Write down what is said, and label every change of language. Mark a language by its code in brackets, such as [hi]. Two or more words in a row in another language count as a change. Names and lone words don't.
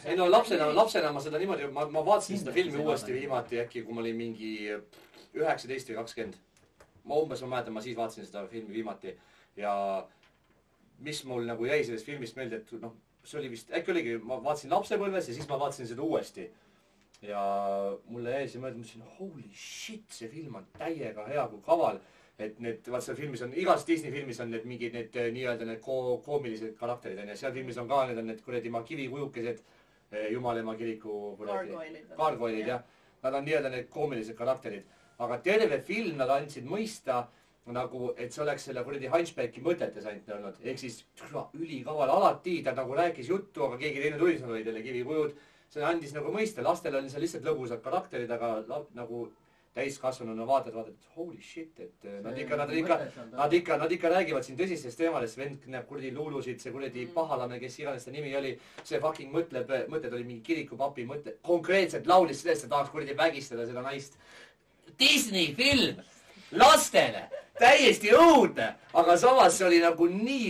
[et] Ei no lapsena ma seda niimoodi, ma vaatasin seda filmi uuesti viimati äkki, kui ma olin mingi 19 või 20. Ma mäletan, ma siis vaatasin seda filmi viimati ja mis mul nagu jäi sellest filmist meelde, et noh, see oli vist, äkki oligi, ma vaatasin lapsepõlves ja siis ma vaatasin seda uuesti. Ja mulle jäi see mõelda, mõtlesin, [en] holy shit, [et] see film on täiega hea kui kaval. Et need, vaat seal filmis on, igas Disney filmis on need mingid need nii-öelda need koomilised karakterid on ja seal filmis on ka need kuradi kivikujukesed Jumalemaa kiriku Gargoylid, jah. Nad on nii-öelda need koomilised karakterid. Aga terve film nad andsid mõista nagu, et see oleks selle kuradi Hunchbacki mõtetes ainult olnud. Ehk siis ülikaval alati, ta nagu rääkis juttu, aga keegi teine tuli, seal olid jälle kivikujud. See andis nagu mõista, lastel oli seal lihtsalt lõbusad karakterid, aga nagu täiskasvanuna vaatad, et [en] holy shit, [et] et nad ikka räägivad siin tõsistest teemadest, vend näeb kuradi luulusid, see kuradi pahalane, kes iganes ta nimi oli, see fucking mõtted oli mingi kirikupapi mõte, konkreetselt laulis sellest, et tahaks kuradi vägistada seda naist. Disney film, lastele, täiesti õudne, aga samas see oli nagu nii...